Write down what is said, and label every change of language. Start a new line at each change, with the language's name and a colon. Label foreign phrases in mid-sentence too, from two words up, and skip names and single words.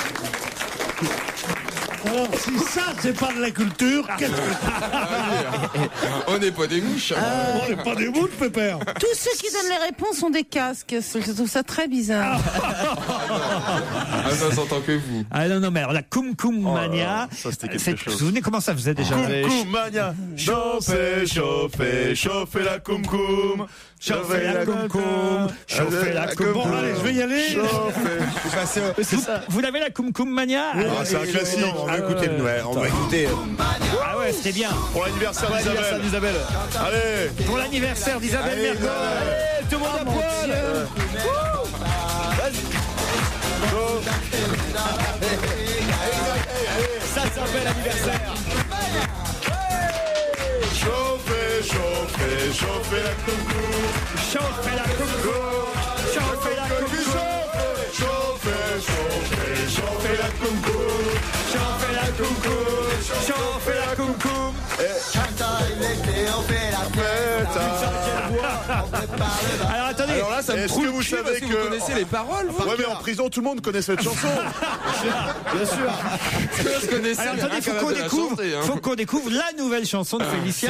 French: Alors, si ça, c'est pas de la culture, qu'est-ce que On n'est pas des mouches. On n'est pas des mouches, pépère. Tous ceux qui donnent les réponses ont des casques. Je trouve ça très bizarre. Ah, ça s'entend que vous. Ah non, mais alors la Cum Cum Mania, ça, c'était quelque vous chose. vous souvenez comment ça faisait déjà? Cum Mania. Chauffez la Cum Cum. Chauffez la Cum Cum. Chauffez la Cum Cum. Bon, allez, je vais y aller. Vous l'avez la Cum Cum Mania? Ah, c'est un classique. On va écouter le Noël. On va écouter. Ah ouais, c'était bien. Pour l'anniversaire d'Isabelle. Allez. Pour l'anniversaire d'Isabelle Mergo. Allez, tout le monde à poil. Ça s'appelle l'anniversaire. Chauffez la Cum Cum. Chauffez la Cum Cum. Chauffez la Cum Cum. Chauffez la Cum Cum. Chauffez la Cum Cum. Chauffez la Cum Cum. Alors attendez. Alors là, ça me Est-ce trouve que vous savez que vous connaissez les paroles? Ouais, mais en prison, tout le monde connaît cette chanson. Bien sûr. Je connaissais Alors rien attendez, qu'à la de la chanter, hein. faut qu'on découvre la nouvelle chanson de Félicien.